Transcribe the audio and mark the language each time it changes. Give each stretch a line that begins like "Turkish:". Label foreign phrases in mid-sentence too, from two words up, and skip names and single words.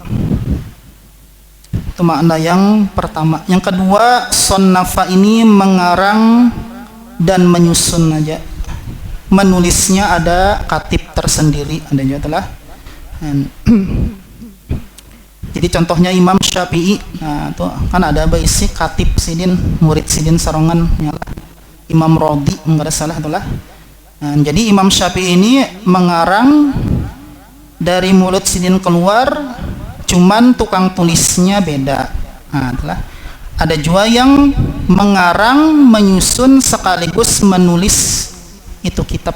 Indonesian: Itu makna yang pertama. Yang kedua, sonnafa ini mengarang dan menyusun aja. Menulisnya ada katib tersendiri, ada juga telah.
Banjar: Jadi contohnya Imam Syafi'i, nah itu kan ada baisi katib sidin, murid sidin sarongan,
Indonesian: Imam Rodi, enggak ada salah itulah. Nah, jadi Imam Syafi'i ini mengarang dari mulut sidin keluar, cuman tukang tulisnya beda. Nah, itulah. Ada juga yang mengarang, menyusun sekaligus menulis itu kitab.